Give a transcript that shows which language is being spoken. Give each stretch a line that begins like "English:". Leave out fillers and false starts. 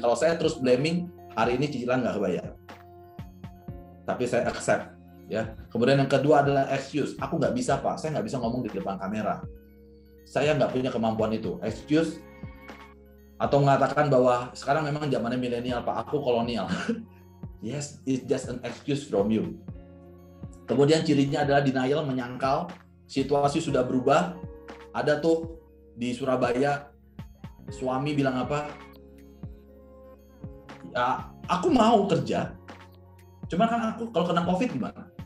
Indonesian: Kalau saya terus blaming, hari ini cicilan nggak kebayar. Tapi saya accept. Ya. Kemudian yang kedua adalah excuse. Aku nggak bisa, Pak. Saya nggak bisa ngomong di depan kamera. Saya nggak punya kemampuan itu. Excuse. Atau mengatakan bahwa sekarang memang zamannya milenial, Pak. Aku kolonial.
English: Yes, it's just an excuse from you.
Indonesian: Kemudian cirinya adalah denial, menyangkal. Situasi sudah berubah. Ada tuh di Surabaya, suami bilang apa? Ya, aku mau kerja. Cuman kan aku kalau kena COVID gimana?